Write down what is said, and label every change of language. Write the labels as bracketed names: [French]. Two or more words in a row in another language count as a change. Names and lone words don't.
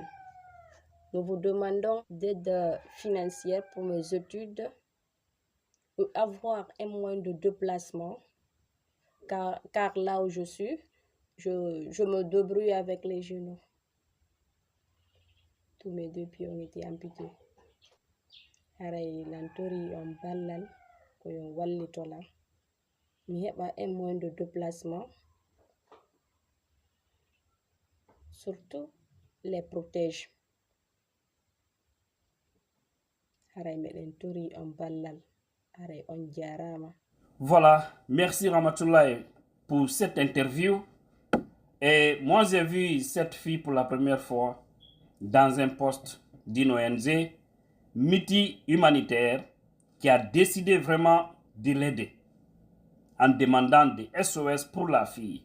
[French] Nous vous demandons d'aide financière pour mes études, pour avoir un moyen de déplacement, car là où je suis, je me débrouille avec les genoux. Tous mes deux pieds ont été amputés. [Fula] Haray lantori on ballal ko yon wallitola. Mi heɓa [French] un moyen de déplacement, surtout les protèges. [Fula] Haray meɗen tori on ballal. Haray on jarama. [French] Voilà, merci Ramatoulaye pour cette interview. Et moi, j'ai vu cette fille pour la première fois dans un poste d'une ONG multi-humanitaire qui a décidé vraiment de l'aider en demandant des SOS pour la fille.